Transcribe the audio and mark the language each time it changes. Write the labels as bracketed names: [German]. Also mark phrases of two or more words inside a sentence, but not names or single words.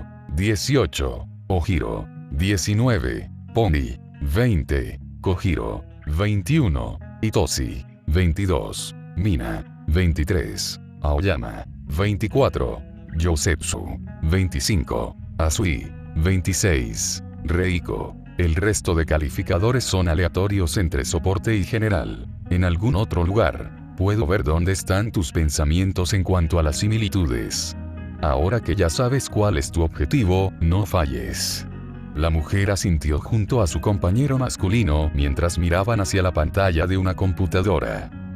[Spanish] 18. Ohiro. 19. Pony. 20. Kojiro. 21. Itoshi. 22. Mina. 23. Aoyama. 24. Yosetsu. 25. Asui. 26. Reiko. El resto de calificadores son aleatorios entre soporte y general. En algún otro lugar, puedo ver dónde están tus pensamientos en cuanto a las similitudes. Ahora que ya sabes cuál es tu objetivo, no falles. La mujer asintió junto a su compañero masculino mientras miraban hacia la pantalla de una computadora.